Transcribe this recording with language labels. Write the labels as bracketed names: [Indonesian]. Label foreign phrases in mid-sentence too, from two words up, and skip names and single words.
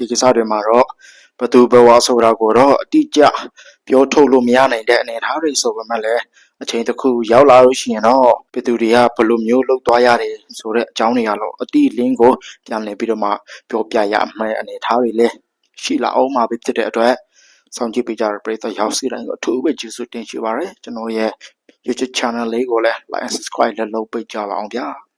[Burmese] ကိစ္စတွေမှာတော့ဘသူဘဝဆိုတာကိုတော့အတိအကျပြောထုတ်လို့မရနိုင်တဲ့အနေအထားတွေဆိုပေမဲ့လည်းအချိန်တစ်ခုရောက်လာလို့ရှိရင်တော့ပြည်သူတွေကဘယ်လိုမျိုးလှုပ်သွားရတယ်ဆိုတဲ့အကြောင်းတွေကတော့အတိလင်းကိုပြန်လည်ပြီးတော့မှပြောပြရမယ့်အနေအထားတွေလည်းရှိလာအောင်မှာဖြစ်တဲ့အတွက်စောင့်ကြည့်ပေးကြတဲ့ပရိသတ်ရောက်စီတိုင်းကိုအထူးပဲကျေးဇူးတင်ရှိပါတယ်ကျွန်တော်ရဲ့ YouTube channel လေးကိုလည်း [English] like and subscribe [Burmese] လုပ်ပေးကြပါအောင်ဗျာ